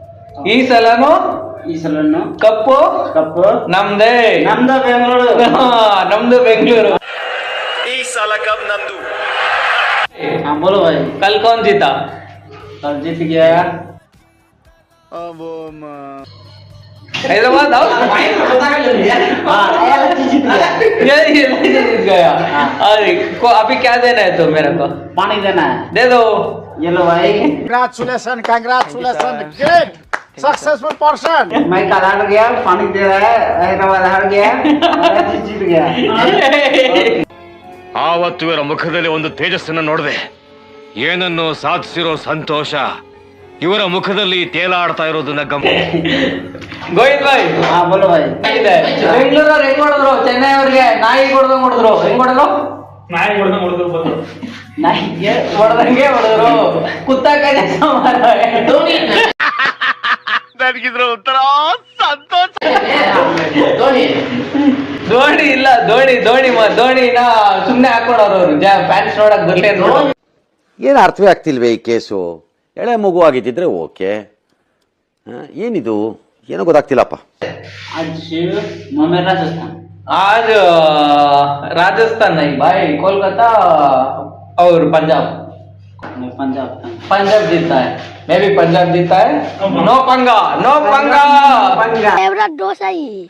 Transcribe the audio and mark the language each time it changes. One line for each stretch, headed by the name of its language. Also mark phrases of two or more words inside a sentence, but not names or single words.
Kannada: ಈ ಸಲನು ಕಪ್ಪು ನಮ್ದೇ. ನಮ್ದು ಬೆಂಗಳೂರು. ಈ ಸಲ ಕಪ್ ನಮ್ದು.
Hindi: हाँ बोलो भाई। कल कौन जीता? कल जीत गया हैदराबाद आउट। ये जीत गया। अरे अभी क्या देना है तो मेरे को? पानी देना है। दे दो। ये लो भाई।
English: Congratulations, great, successful person.
Hindi: मैं कल हार गया, पानी दे रहा है, हैदराबाद हार गया, जीत गया।
Kannada: ಆವತ್ತು ಇವರ ಮುಖದಲ್ಲಿ ಒಂದು ತೇಜಸ್ಸನ್ನು ನೋಡಿದೆ. ಏನನ್ನು ಸಾಧಿಸಿರೋ ಸಂತೋಷ ಇವರ ಮುಖದಲ್ಲಿ ತೇಲಾಡ್ತಾ ಇರೋದನ್ನ ಗೋವಿಂದ್ ಭಾಯ್.
Hindi: हाँ बोलो भाई।
Kannada: ಬೆಂಗಳೂರವ್ರು ಹೆಂಗ್ ಹೊಡೆದ್ರು ಚೆನ್ನೈ ಅವ್ರಿಗೆ? ನಾಯಿ ಹೊಡೆದಂಗ್ ಹೊಡೆದ್ರು. ಹೆಂಗ್ ಹೊಡೆದ್ರು? ನಾಯಿ ಹೊಡೆದ್ರು ಬಂದು ನಾಯಿಗೆ ಹೊಡೆದಂಗೆ ಹೊಡೆದ್ರು. ಕುತ್ತಾಕ ನನಗಿದ್ರ ಒಂಥರ ಸಂತೋಷ. ಧೋನಿ ಇಲ್ಲ, ಧೋನಿನ ಸುಮ್ನೆ ಹಾಕೊಡೋರು ಅವ್ರು. ಫ್ಯಾನ್ಸ್ ನೋಡಕ್ ಬರ್ಲಿ ಅಂತ. ಏನು ಅರ್ಥವೇ ಆಗ್ತಿಲ್ವೇ ಈ ಕೇಸು? ಎಳೆ ಮಗು ಆಗಿದ್ದಿದ್ರೆ ಓಕೆ, ಏನಿದು ಏನೋ ಗೊತ್ತಾಗ್ತಿಲ್ಲಪ್ಪ.
Hindi: आज मुंबई राजस्थान। आज राजस्थान नहीं भाई, कोलकाता और पंजाब जीता है। मैं भी पंजाब जीता है। नो पंगा। फेवरेट डोसा ही।